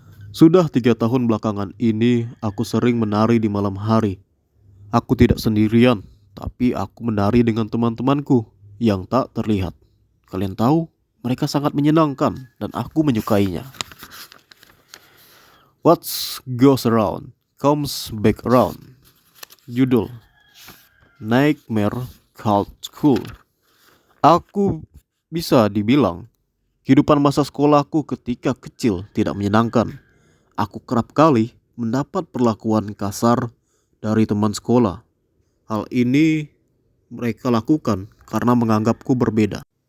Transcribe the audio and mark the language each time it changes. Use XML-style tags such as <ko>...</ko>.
<id>Sudah 3 tahun belakangan ini aku sering menari di malam hari. Aku tidak sendirian, tapi aku menari dengan teman-temanku yang tak terlihat. Kalian tahu, mereka sangat menyenangkan dan aku menyukainya.</id> <en>What goes around comes back around.</en> <id>Judul Nightmare Called School. Aku bisa dibilang kehidupan masa sekolahku ketika kecil tidak menyenangkan. Aku kerap kali mendapat perlakuan kasar dari teman sekolah. Hal ini mereka lakukan karena menganggapku berbeda.</id>